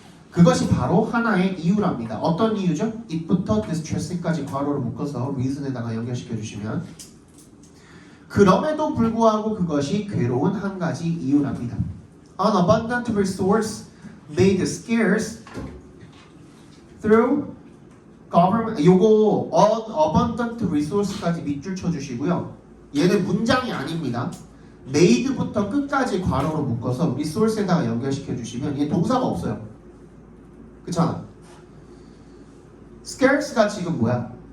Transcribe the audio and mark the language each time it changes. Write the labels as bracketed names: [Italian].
[Korean] 그것이 바로 하나의 이유랍니다. 어떤 이유죠? it부터 distressing까지 괄호를 묶어서 reason에다가 연결시켜 주시면 그럼에도 불구하고 그것이 괴로운 한 가지 이유랍니다. [English] An abundant resource made scarce through government. [Korean] 요거 abundant resource까지 밑줄 쳐주시고요. 얘는 문장이 아닙니다. made부터 끝까지 괄호로 묶어서 resource에다가 연결시켜 주시면 얘 동사가 없어요. 그렇잖아. scarce가 지금 뭐야?